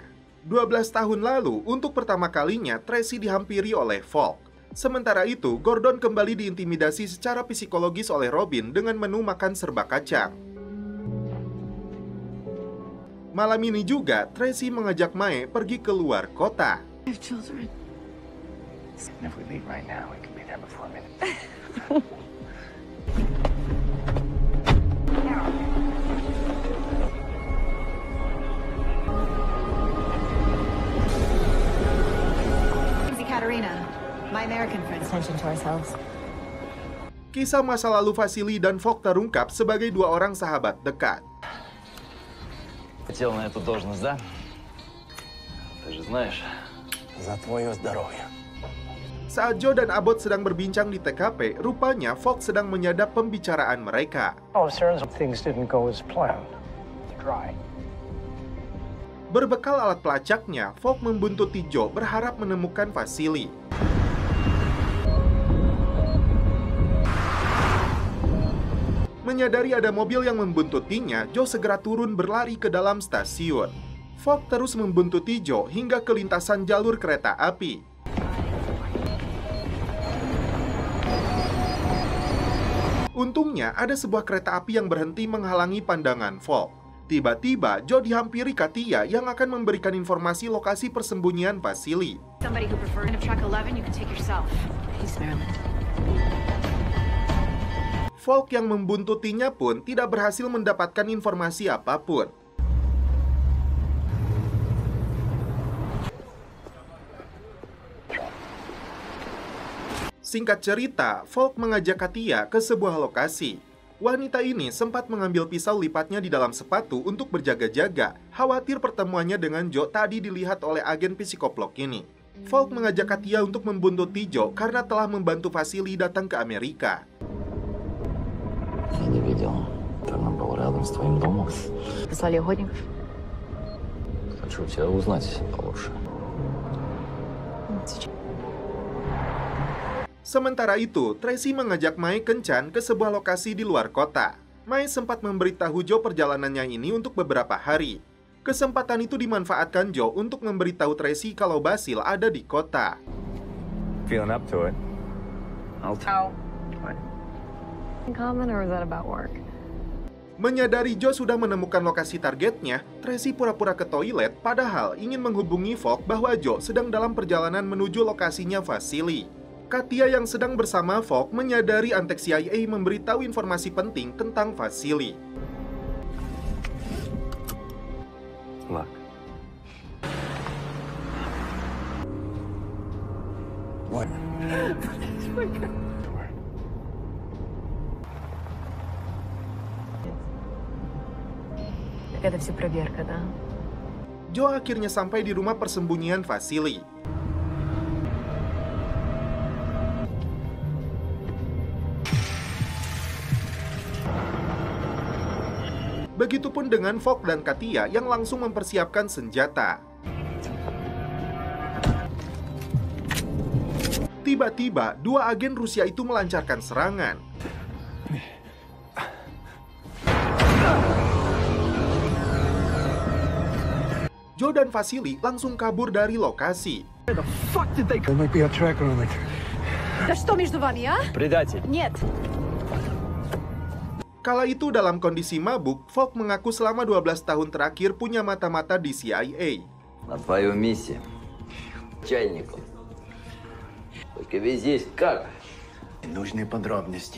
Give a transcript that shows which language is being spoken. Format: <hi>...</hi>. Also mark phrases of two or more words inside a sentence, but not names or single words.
<id>12 tahun lalu, untuk pertama kalinya, Tracy dihampiri oleh Falk. Sementara itu, Gordon kembali diintimidasi secara psikologis oleh Robin dengan menu makan serba kacang. Malam ini juga, Tracy mengajak Mae pergi keluar kota.</id> <en>I have children. And if we leave right now, we could be there before midnight. Katerina, my American friend. Attention to ourselves.</en> <id>Kisah masa lalu Vasily dan Falk terungkap sebagai dua orang sahabat dekat.</id> <ru>Хотел на эту должность, да? Ты же знаешь, За твое здоровье.</ru> <id>Saat Joe dan Abbott sedang berbincang di TKP, rupanya Falk sedang menyadap pembicaraan mereka.</id> <en>Oh, turns out things didn't go as planned. Dry.</en> <id>Berbekal alat pelacaknya, Falk membuntuti Joe berharap menemukan Vasily. Menyadari ada mobil yang membuntutinya, Joe segera turun berlari ke dalam stasiun. Falk terus membuntuti Joe hingga ke lintasan jalur kereta api. Untungnya, ada sebuah kereta api yang berhenti menghalangi pandangan Falk. Tiba-tiba, Joe dihampiri Katia yang akan memberikan informasi lokasi persembunyian Vasily.</id> <en>Somebody who prefers track 11, you can take yourself. Peace, Marilyn.</en> <id>Falk yang membuntutinya pun tidak berhasil mendapatkan informasi apapun. Singkat cerita, Falk mengajak Katia ke sebuah lokasi. Wanita ini sempat mengambil pisau lipatnya di dalam sepatu untuk berjaga-jaga, khawatir pertemuannya dengan Joe tadi dilihat oleh agen psikoplog ini. Falk mengajak Katia untuk membuntuti Joe karena telah membantu Vasily datang ke Amerika.</id> <ru>Я не видел. Она была рядом с твоим домом. Послали охотников? Хочу тебя узнать получше.</ru> <id>Sementara itu, Tracy mengajak Mae kencan ke sebuah lokasi di luar kota. Mae sempat memberitahu Joe perjalanannya ini untuk beberapa hari. Kesempatan itu dimanfaatkan Joe untuk memberitahu Tracy kalau Basil ada di kota.</id> <en>Feeling up to it? I'll tell. Common or is that about work?</en> <id>Menyadari Joe sudah menemukan lokasi targetnya, Tracy pura-pura ke toilet padahal ingin menghubungi Falk bahwa Joe sedang dalam perjalanan menuju lokasinya Vasily. Katia yang sedang bersama Falk menyadari antek CIA memberitahu informasi penting tentang Vasily.</id> <en>Look. What? Это все проверка, да?</en> <id>Joe akhirnya sampai di rumah persembunyian Vasily. Begitupun dengan Falk dan Katia yang langsung mempersiapkan senjata. Tiba-tiba, dua agen Rusia itu melancarkan serangan. Joe dan Vasily langsung kabur dari lokasi.</id> <en>Where the fuck did they... There might be a tracker on it.</en> <ru>Да что между вами, а? Предатель. Нет.</ru> <id>Kala itu dalam kondisi mabuk, Falk mengaku selama 12 tahun terakhir punya mata-mata di CIA.</id> <ru>На твою миссию. Чайником. Только ведь здесь как? Нужны подробности.</ru>